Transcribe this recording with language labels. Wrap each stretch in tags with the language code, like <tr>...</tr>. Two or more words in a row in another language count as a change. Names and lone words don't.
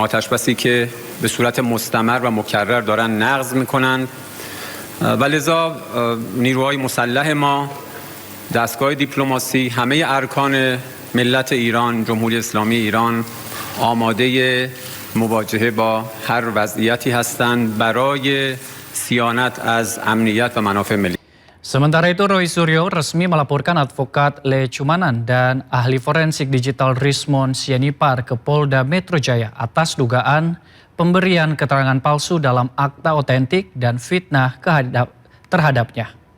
<fa>آتش بسی که به صورت مستمر و مکرر دارن نقض میکنند و لذا نیروهای مسلح ما، دستگاه دیپلماسی، همه ارکان ملت ایران، جمهوری اسلامی ایران آماده مواجهه با هر وضعیتی هستند برای صیانت از امنیت و منافع ملی.</fa> <id>Sementara itu, Roy Suryo resmi melaporkan advokat Le Cumanan dan ahli forensik digital Rismon Sianipar ke Polda Metro Jaya atas dugaan pemberian keterangan palsu dalam akta otentik dan fitnah terhadapnya.</id>